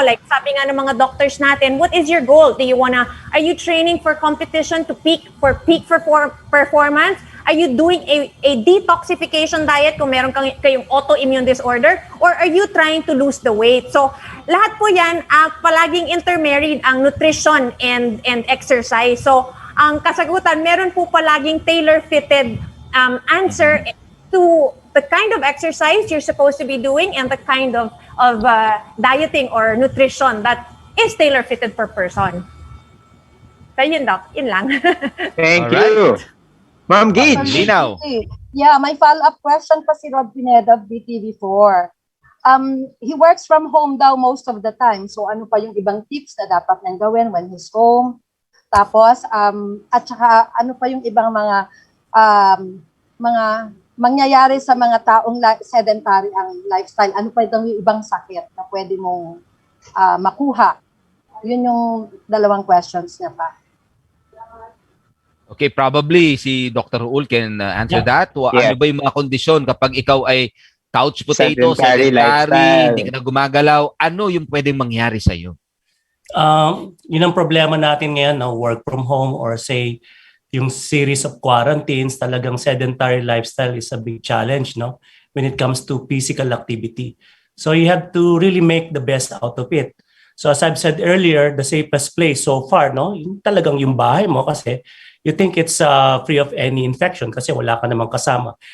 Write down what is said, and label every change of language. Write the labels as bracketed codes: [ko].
[en] Like [tl] sabi nga ng mga [en] doctors [tl] natin, [en] what is your goal? Are you training for competition to peak for performance? Are you doing a detoxification diet [tl] kung meron kayong [en] autoimmune disorder? Or are you trying to lose the weight? So, [tl] lahat po yan, palaging [en] intermarried ang nutrition and exercise. So, [tl] ang kasagutan, meron po palaging [en] tailor-fitted answer to the kind of exercise you're supposed to be doing and the kind of dieting or nutrition that is tailor-fitted per person. [tl] So, yun, Doc. Yun lang. [en] Thank you. Ma'am Gage. [tl] Yeah, may follow-up question pa si Rod Pineda of BTV4. [en] He works from home [tl] daw [en] most of the time. [tl] So ano pa yung ibang tips na dapat niyang gawin [en] when he's home? [tl] Tapos, at saka ano pa yung ibang mga mangyayari sa mga taong sedentary ang lifestyle? Ano pa yung ibang sakit na pwede mong makuha? Yun yung dalawang questions niya pa. [en] Okay, probably si Dr. Raul can answer that. [tl] Ano ba yung mga kondisyon kapag ikaw ay [en] couch potato, sedentary, [tl] hindi ka na gumagalaw, ano yung pwedeng mangyari sa'yo? Yun ang problema natin ngayon, no? [en] Work from home or say, yung series of quarantines, [tl] talagang [en] sedentary lifestyle is a big challenge, no? When it comes to physical activity. So you have to really make the best out of it. So as I've said earlier, the safest place so far, no? [tl] Yung talagang yung bahay mo [en] kasi you think it's free of any infection [tl] kasi wala ka namang kasama.